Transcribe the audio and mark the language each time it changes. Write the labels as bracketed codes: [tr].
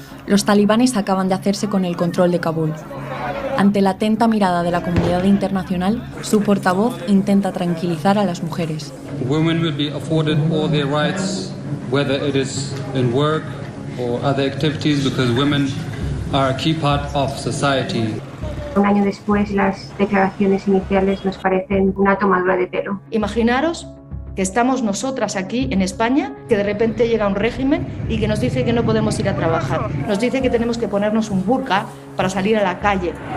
[es] Los talibanes acaban de hacerse con el control de Kabul. Ante la atenta mirada de la comunidad internacional, su portavoz intenta tranquilizar a las mujeres. [en] Women will be afforded all their rights, whether it is in work or other activities, because women are a key part of society. [es] Un año después, las declaraciones iniciales nos parecen una tomadura de pelo. Imaginaros que estamos nosotras aquí en España, que de repente llega un régimen y que nos dice que no podemos ir a trabajar. Nos dice que tenemos que ponernos un burka para salir a la calle.